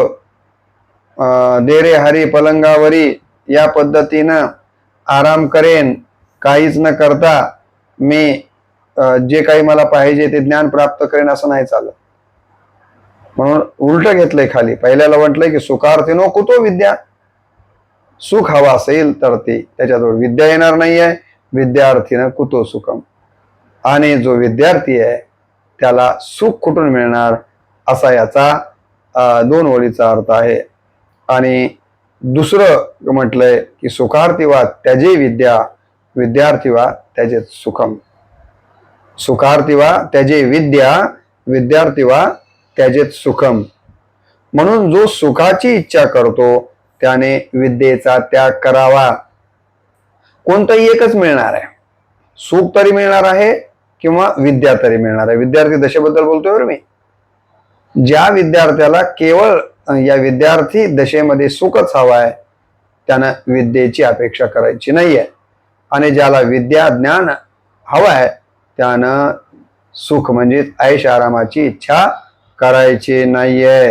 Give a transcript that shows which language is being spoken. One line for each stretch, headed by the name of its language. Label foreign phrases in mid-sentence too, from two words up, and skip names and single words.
Marathi: देरे हरी पलंगावरी या पद्धतीनं आराम करेन, काहीच न करता मी जे काही मला पाहिजे ते ज्ञान प्राप्त करेन, असं नाही चालत. म्हणून उलट घेतलंय खाली. पहिल्याला म्हटलंय की
Sanskrit: सुखार्थिनो कुतो विद्या,
Marathi: सुख हवा असेल तर ते त्याच्याजवळ विद्या येणार नाहीये.
Sanskrit: विद्यार्थीनं कुतो सुखम,
Marathi: आणि जो विद्यार्थी आहे त्याला सुख कुठून मिळणार, असा याचा दोन ओळीचा अर्थ आहे. आणि दुसरं म्हटलंय की
Sanskrit: सुखार्थी वा त्याजे विद्या, विद्यार्थी वा त्याजे सुखम. सुखार्थी वा त्याजे विद्या, विद्यार्थी वा त्याजेत सुखम.
Marathi: म्हणून जो सुखाची इच्छा करतो त्याने विद्येचा त्याग करावा. कोणतंही एकच मिळणार आहे, सुख तरी मिळणार आहे किंवा विद्या तरी मिळणार आहे. विद्यार्थी दशेबद्दल बोलतोय बरं मी. ज्या विद्यार्थ्याला केवळ या विद्यार्थी दशेमध्ये सुखच हवं आहे त्यानं विद्येची अपेक्षा करायची नाहीये, आणि ज्याला विद्या ज्ञान हवं आहे त्यानं सुख म्हणजे ऐश आरामाची इच्छा करायची नाहीये.